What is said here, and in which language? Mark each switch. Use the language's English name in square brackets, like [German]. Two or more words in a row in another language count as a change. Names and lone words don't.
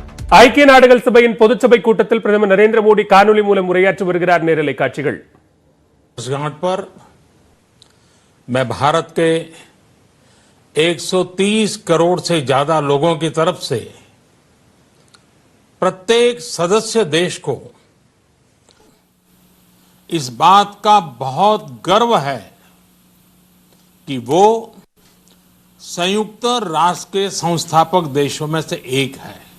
[Tamil] ஐக்கிய நாடுகள் சபையின் பொதுச்சபை கூட்டத்தில் பிரதமர் நரேந்திர மோடி காணொலி மூலம் உரையாற்றி வருகிறார். நேரலை காட்சிகள். [Hindi] इस घाट पर मैं भारत के 130 करोड़ से ज्यादा लोगों की तरफ से प्रत्येक सदस्य देश को इस बात का बहुत गर्व है कि वो संयुक्त राष्ट्र के संस्थापक देशों में से एक है।